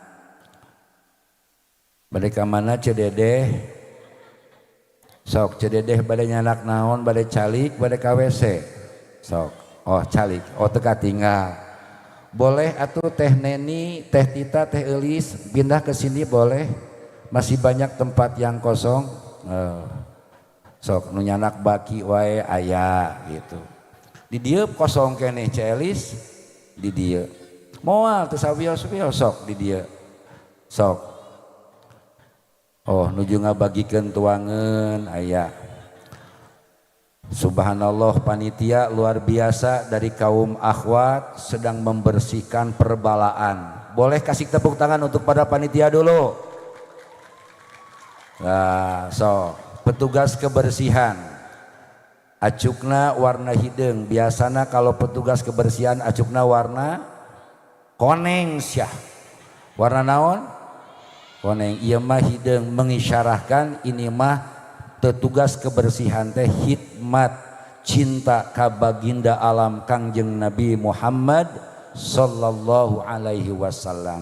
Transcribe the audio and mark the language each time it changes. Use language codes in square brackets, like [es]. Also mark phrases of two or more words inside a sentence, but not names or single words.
[su] Bade ka mana Cededeh? Sok Cededeh bade nyanak naon, bade calik, bade ka WC. Sok. Oh calik, oh teu katinggal. [id] Boleh atuh Teh Neni, Teh Tita, Teh Elis pindah ke sini boleh. Masih banyak tempat yang kosong. [su] Sok nu nyanak baki wae aya gitu. Di dieu kosong keneh Celis di dieu. Moal teu sawios-wios sok di dieu. Sok. Oh nuju ngabagikeun tuangeun aya. [id] Subhanallah, panitia luar biasa dari kaum akhwat sedang membersihkan perbalaan. Boleh kasih tepuk tangan untuk pada panitia dulu. [su] Nah, so [id] petugas kebersihan [su] acukna warna hideung. Biasana [id] kalau petugas kebersihan [su] acukna warna koneng syah. Warna naon? Koneng. Ieu mah hideung [id] mengisyarahkan ini [su] mah petugas kebersihan teh hikmat cinta ka baginda alam Kangjeng Nabi Muhammad [ar] صلى الله عليه وسلم.